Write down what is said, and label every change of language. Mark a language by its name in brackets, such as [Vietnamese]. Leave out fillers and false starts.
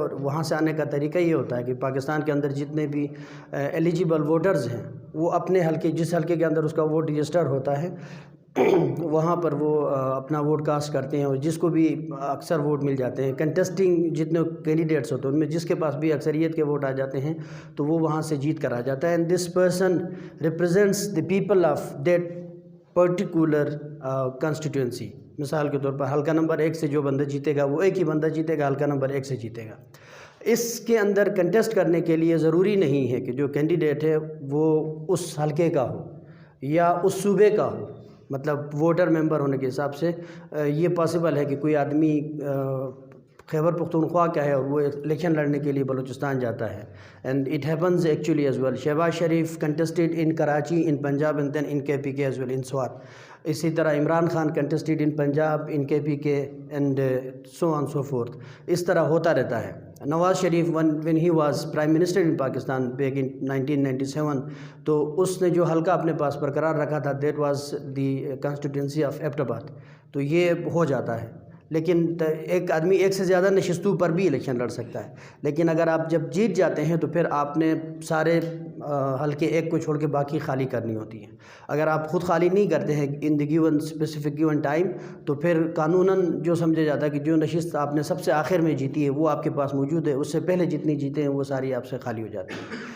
[Urdu] اور وہاں سے آنے کا طریقہ یہ ہوتا ہے کہ پاکستان کے اندر جتنے بھی ایلیجیبل ووٹرز ہیں وہ اپنے حلقے، جس حلقے کے اندر اس کا ووٹ رجسٹر ہوتا ہے، وہاں پر وہ اپنا ووٹ کاسٹ کرتے ہیں، اور جس کو بھی اکثر ووٹ مل جاتے ہیں، کنٹیسٹنگ جتنے کینڈیڈیٹس ہوتے ہیں ان میں جس کے پاس بھی اکثریت کے ووٹ آ جاتے ہیں تو وہ وہاں سے جیت کر آ جاتا ہے. [English] And this person represents the people of that particular constituency. [Urdu] مثال کے طور پر حلقہ نمبر 1 سے جو بندہ جیتے گا وہ ایک ہی بندہ جیتے گا، حلقہ نمبر 1 سے جیتے گا. اس کے اندر کنٹیسٹ کرنے کے لیے ضروری نہیں ہے کہ جو کینڈیڈیٹ ہے وہ اس حلقے کا ہو یا اس صوبے کا ہو. مطلب ووٹر ممبر ہونے کے حساب سے یہ پاسبل ہے کہ کوئی آدمی خیبر پختونخوا کا ہے اور وہ الیکشن لڑنے کے لیے بلوچستان جاتا ہے. [English] And it happens actually as well. Shahbaz Sharif contested in Karachi, in Punjab, and then in KPK as well, in Swat. اسی طرح Imran Khan contested in Punjab, in KPK، and so on so forth. [Urdu] اس طرح ہوتا رہتا ہے. [English] Nawaz Sharif when he was prime minister in Pakistan back in 1997، [Urdu] تو اس نے جو حلقہ اپنے پاس برقرار رکھا تھا [English] that was the constituency of Abbott. [Urdu] تو یہ ہو جاتا ہے. لیکن ایک آدمی ایک سے زیادہ نشستوں پر بھی الیکشن لڑ سکتا ہے. لیکن اگر آپ جب جیت جاتے ہیں تو پھر آپ نے سارے حلقے ایک کو چھوڑ کے باقی خالی کرنی ہوتی ہیں. اگر آپ خود خالی نہیں کرتے ہیں [English] in the given specific given time, [Urdu] تو پھر قانوناً جو سمجھا جاتا ہے کہ جو نشست آپ نے سب سے آخر میں جیتی ہے وہ آپ کے پاس موجود ہے، اس سے پہلے جتنی جیتے ہیں وہ ساری آپ سے خالی ہو جاتی ہیں.